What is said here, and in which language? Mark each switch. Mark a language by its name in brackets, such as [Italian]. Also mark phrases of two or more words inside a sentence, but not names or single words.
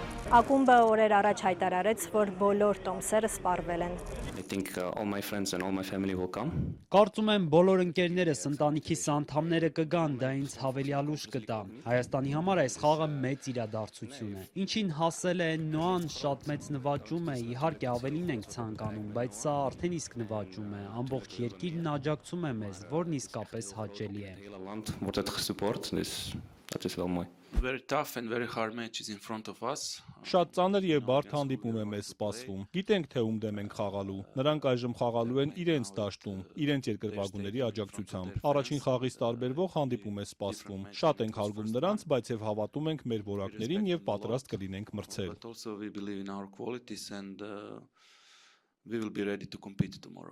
[Armenian] Ակումբը օրեր առաջ հայտարարեց, որ բոլոր տոմսերը սպառվել են։ [English] I think all my friends and all my family will come. [Armenian] Կարծում եմ բոլոր ընկերներս, ընտանիքիս անդամները կգան, դա ինձ հավելյալուշ կտա։ Հայաստանի համար այս խաղը մեծ իրադարձություն է։ Ինչին հասել է Նոան, շատ մեծ նվաճում է, իհարկե ավելին ենք ցանկանում, բայց սա արդեն իսկ նվաճում է։ Ամբողջ երկիրն աջակցում է մեզ, որն իսկապես հաճելի է։ [English] That is well more. Very tough and very hard match is in front of us. [Armenian] Շատ ծանր եւ բարդ հանդիպում է մեզ սպասվում։ Գիտենք, թե ում դեմ ենք խաղալու։ Նրանք այժմ խաղալու են իրենց դաշտում, իրենց երկրվագուների աջակցությամբ։ Առաջին խաղից տարբերվող հանդիպում է սպասվում։ Շատ ենք հարգում նրանց, բայց եւ հավատում ենք մեր որակներին եւ պատրաստ կլինենք մրցել։ [English] But also we believe in our qualities and we will be ready to compete tomorrow.